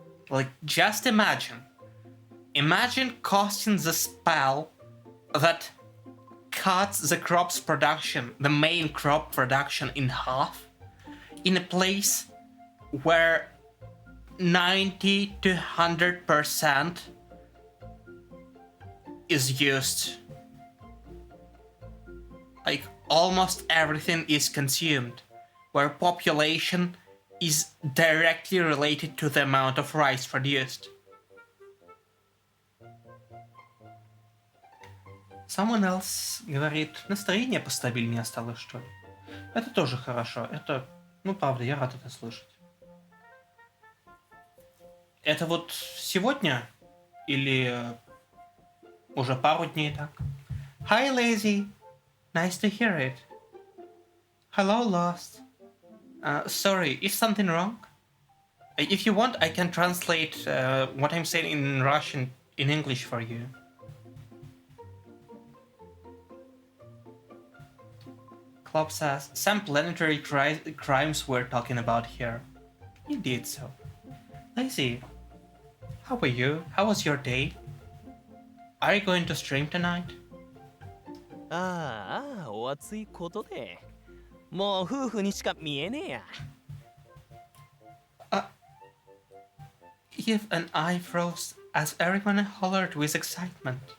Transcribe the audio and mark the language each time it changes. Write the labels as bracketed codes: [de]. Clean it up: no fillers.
[en] Like, just imagine. Imagine casting the spell that cuts the crop's production, the main crop production, in half, in a place where 90 to 100% is used. Like, almost everything is consumed, where population is directly related to the amount of rice produced. [ru] Someone else говорит, настроение постабильнее стало, что ли? Это тоже хорошо. Это, ну правда, я рад это слышать. Это вот сегодня или уже пару дней так? [en] Hi, Lazy. Nice to hear it. Hello, Lost. Sorry, is something wrong? If you want, I can translate what I'm saying in Russian in English for you. Klopp says, some planetary crimes we're talking about here. Indeed so. Lazy, how are you? How was your day? Are you going to stream tonight? [ja] ああ、お熱いことで。もう夫婦にしか見えねえや。 [en] Eve and I froze as everyone hollered with excitement.